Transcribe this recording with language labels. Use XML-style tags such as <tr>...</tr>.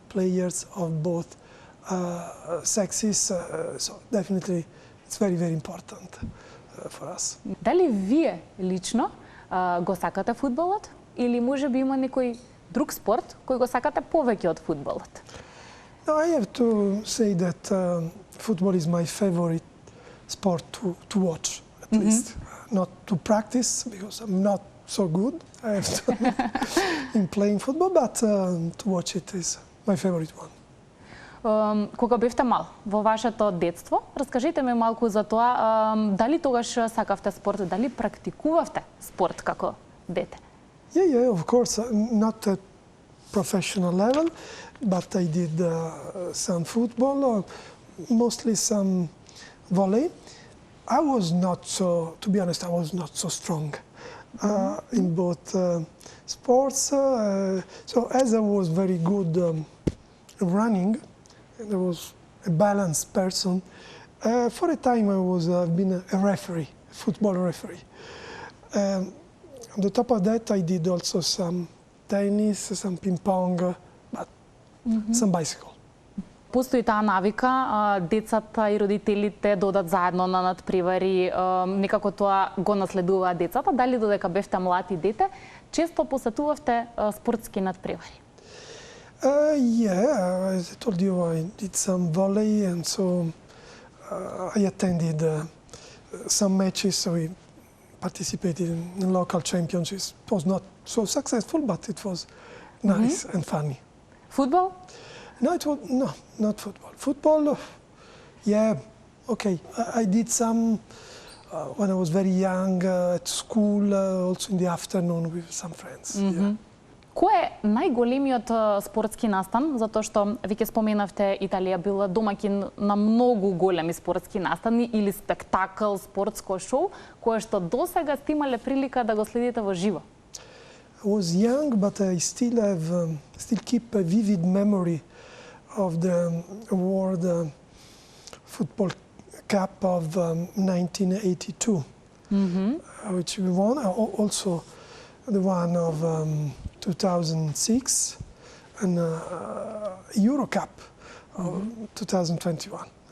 <en>players of both sexes, so definitely it's very, very important for us.</en> <mk>Дали вие лично го сакате фудбалот или може би има некој друг спорт кој го сакате повеќе од фудбалот?</mk> <en>No, I have to say that football is my favorite sport to watch, at least. Not to practice, because I'm not so good I have to in playing football, but to watch it is my favorite one.</en> <mk>Кога бевте мал, во вашето детство, раскажете ми малку за тоа, дали тогаш сакавте спорт, дали практикувавте спорт како дете?</mk> <en>Yeah, of course, not at professional level, but I did some football, mostly some volley. I was not so, to be honest, I was not so strong in both sports. So as I was very good running, and I was a balanced person, for a time I've been a referee, a football referee. On the top of that, I did also some tennis, some ping pong, but some bicycle.</en> <mk>Постои таа навика, децата и родителите додат заедно на надпревари, некако тоа го наследуваат децата. Дали додека бевте млад и дете, често посетувавте спортски надпревари?</mk> <en>Yeah, as I told you, I did some volley, and so I attended some matches. So we participated in local championships. It was not so successful, but it was nice and funny. Football? No, not football. Football, yeah, okay. I did some when I was very young at school, also in the afternoon with some friends. Yeah.</en> <mk>Кој е најголемиот спортски настан, затоа што веќе споменавте Италија била домаќин на многу големи спортски настани или спектакл, спортско шоу, кое што досега сте имале прилика да го следите во живо?</mk> <en>I was young, but I still keep a vivid memory of the World Football Cup of 1982, which we won. Also the one of 2006 and Euro Cup of 2021.</en>